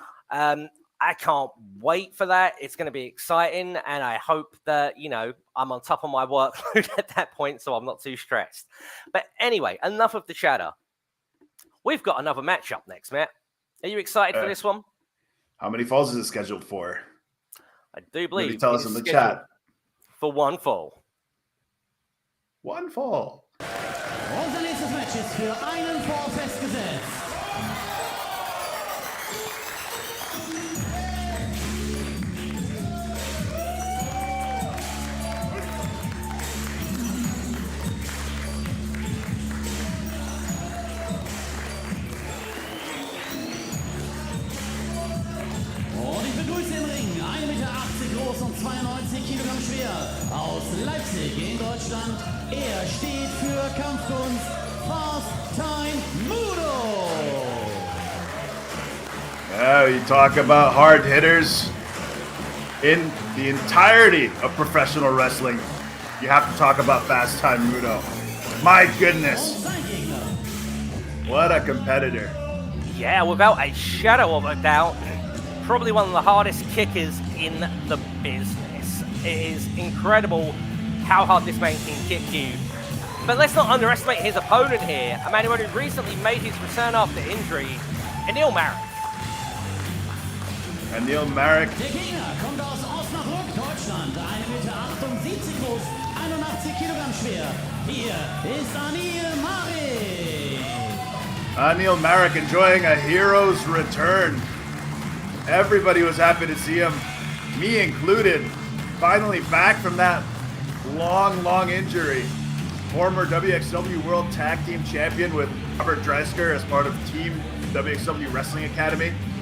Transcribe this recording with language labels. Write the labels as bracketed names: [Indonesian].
[English] I can't wait for that. It's going to be exciting, and I hope that, I'm on top of my workload at that point, so I'm not too stressed. But anyway, enough of the chatter. We've got another match up next, Matt. Are you excited for this one? How many falls is it scheduled for? I do believe. Maybe tell us in the chat. For one fall. One fall. [German] Unser nächstes Match ist für einen Fall festgesetzt. Und ich begrüße im Ring 1,80 Meter groß und 92 Kilogramm schwer aus Leipzig in Deutschland. Er steht für Kampfkunst Fast Time Moodo. [English] Yeah, you talk about hard hitters in the entirety of professional wrestling. You have to talk about Fast Time Moodo. My goodness. What a competitor. Yeah, without a shadow of a doubt. Probably one of the hardest kickers in the business. It is incredible how hard this man can kick you. But let's not underestimate his opponent here, a man who only recently made his return after injury, Anil Marik. Anil Marik. [German] Der Gegner kommt aus Osnabrück, Deutschland, 1,78 Meter groß, 81 Kilogramm schwer. Hier ist Anil Marik. [English] Anil Marik enjoying a hero's return. Everybody was happy to see him, me included. Finally back from that long injury. Former WXW World Tag Team Champion with Robert Dreisker as part of Team WXW Wrestling Academy.